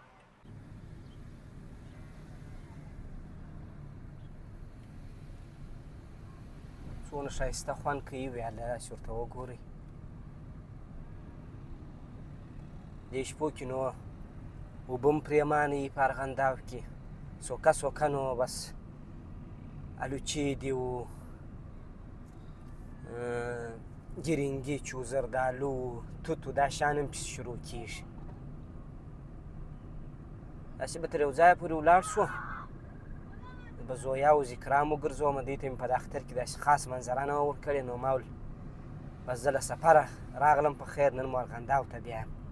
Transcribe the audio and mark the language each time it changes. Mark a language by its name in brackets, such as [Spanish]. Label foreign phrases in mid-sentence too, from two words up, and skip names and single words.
[Pashto] څونه ښایسته خوند کوي ویاله داسې ورته وګورئ دې شپو کې نو اوبه هم پرېمانه وي په ارغنداب کې سوکه سوکه نو بس الوچې دي و ګرینګیچ و زردالو و توت و دا شیان هم پسې شروع کېږي داسې به تر یو ځایه پورې ولاړ شو به زویا و ذکرا هم وګرځوم دوی ته مې په دا اختر کې داسې خاص منظره نه وه ورکړې نو ما ویل بس زه له سفره راغلم په خیر نن مو ارغنداو ته بیایم